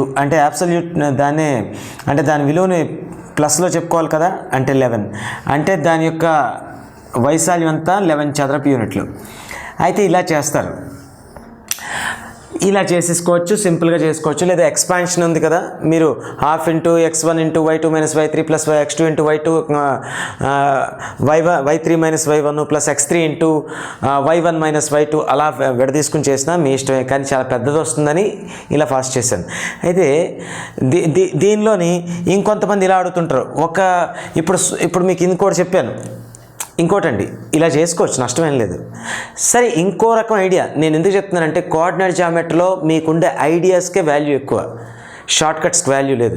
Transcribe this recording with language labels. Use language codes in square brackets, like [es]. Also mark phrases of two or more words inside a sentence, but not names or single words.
[te] అంటే అబ్సల్యూట్ దాని విలువని ప్లస్లో చెప్పుకోవాలి కదా, అంటే 11. అంటే దాని యొక్క వైశాల్యం అంతా 11 చదరపు యూనిట్లు. అయితే ఇలా చేస్తారు. ఇలా చేసేసుకోవచ్చు, సింపుల్గా చేసుకోవచ్చు. లేదా ఎక్స్పాన్షన్ ఉంది కదా, మీరు ½ ఇంటూ x1 × y2 - y3 ప్లస్ x2 × y2 y3 - y1 ప్లస్ x3 × y1 - y2 అలా విడదీసుకుని చేసినా మీ ఇష్టమే. కానీ చాలా పెద్దది వస్తుందని ఇలా ఫాస్ట్ చేశాను. అయితే దీనిలోని ఇంకొంతమంది ఇలా అడుగుతుంటారు. ఇప్పుడు మీకు ఇంకోటి చెప్పాను. ఇంకోటండి, ఇలా చేసుకోవచ్చు, నష్టమేం లేదు. సరే, ఇంకో రకం ఐడియా నేను ఎందుకు చెప్తున్నానంటే [en] coordinate geometry-lo [te] మీకుండే [en] ideas-ke value [te] ఎక్కువ, [en] short cuts-ki value [te] లేదు.